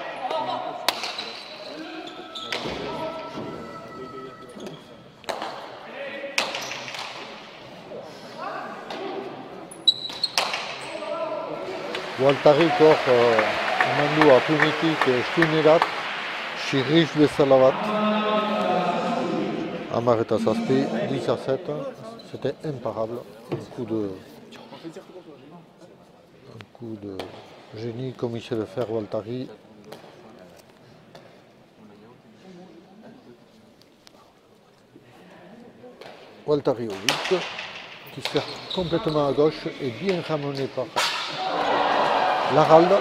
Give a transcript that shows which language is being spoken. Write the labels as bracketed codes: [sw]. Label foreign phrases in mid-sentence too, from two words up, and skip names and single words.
[eu] Waltarik hor eman du apunitik eskuinerat, xirriz bezala bat. 10 eta 7, 10-7, [fr] c'était imparable. Un coup de génie comme il sait le faire Waltari. Waltari au but, qui sert complètement à gauche et bien ramené par Laralde.